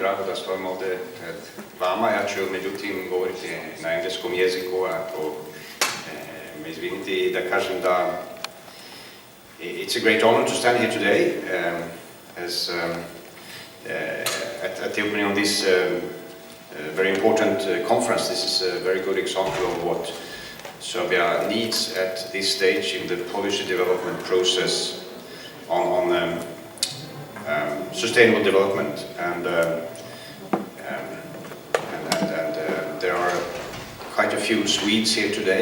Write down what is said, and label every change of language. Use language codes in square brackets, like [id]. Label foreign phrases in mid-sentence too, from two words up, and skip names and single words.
[sr] da stojim ovdje pred vama. Ja ću međutim govoriti na engleskom jeziku, ako me izvinite, i da kažem da [en] it's a great honor to stand here today at the opening of this very important conference. This is a very good example of what Serbia needs at this stage in the policy development process on sustainable development, and there are quite a few Swedes here today.